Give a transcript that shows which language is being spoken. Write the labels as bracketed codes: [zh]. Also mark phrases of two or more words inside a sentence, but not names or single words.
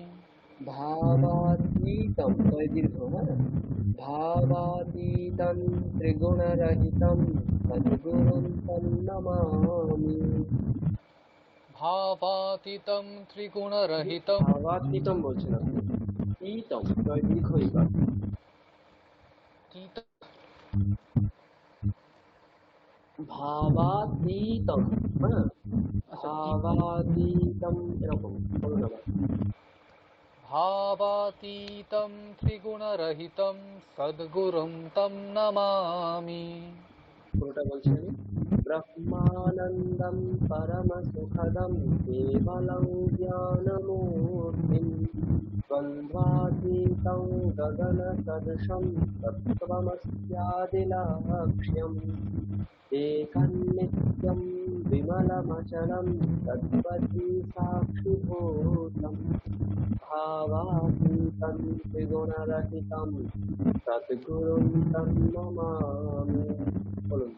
[sa] भावातीतं [bn] তয় দীর্ঘ, [sa] হ্যাঁ, भावातीतं त्रिगुणरहितं सद्गुरुं तं नमामि। भावातीतं त्रिगुणरहितं [bn] भावातीतं বলছেন আপনি, ईतं তয় দীর্ঘ ইকার, ভাবাতীতম, হ্যাঁ, ভাবাতীতম এরকম বলুন আবার। [sa] भावातीतं त्रिगुणरहितं सद्गुरुं तं नमामि। [bn] পুরোটা বলছি আমি। [sa] ব্রহ্মানন্দম পরমসুখদম কেবলং জ্ঞানমূর্তিম দ্বন্দ্বাতীতং গগনসদৃশম তত্ত্বমস্যাদিলক্ষ্যম एकं नित्यं विमलमचलं तद्वति साक्षिभूतं भावातीतं त्रिगुणरहितं सद्गुरुं तं नमामि। বলুন।